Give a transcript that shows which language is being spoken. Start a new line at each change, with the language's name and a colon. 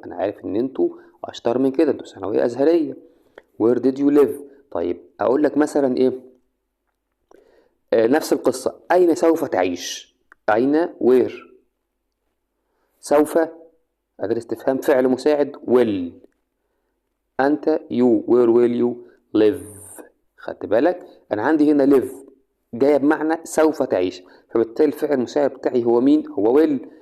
Arabic: انا عارف ان انتوا اشطر من كده، انتوا ثانوية ازهرية.
English: where did you live؟
Arabic: طيب اقول لك مثلا ايه؟ نفس القصة. اين سوف تعيش؟ اين where. سوف أداة استفهام فعل مساعد will.
English: أنت you where will you live.
Arabic: خدت بالك؟ أنا عندي هنا live جاية بمعنى سوف تعيش، فبالتالي الفعل المساعد بتاعي هو مين؟ هو will.